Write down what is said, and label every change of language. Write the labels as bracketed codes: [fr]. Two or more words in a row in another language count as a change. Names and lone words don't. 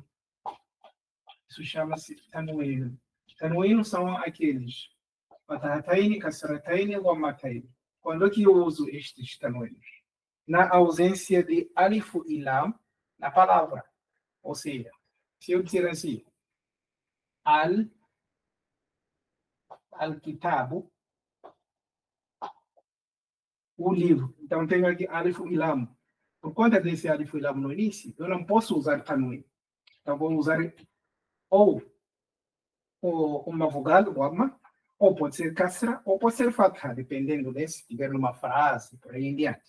[pt] Isso chama-se tanwin. Tanwin são aqueles fatahatayn, kasratayn e dhammatayn. Quando é que eu uso estes tanwins? Na ausência de alif e lam na palavra. Ou seja, se eu disser assim, al-kitabu, o livro. Então, tenho aqui alif e lam. Por conta desse alif e lam no início, eu não posso usar tanwin. Então, vou usar ou uma vogal, dhamma, ou pode ser kasra, ou pode ser fatha, dependendo se tiver numa frase, por aí em diante.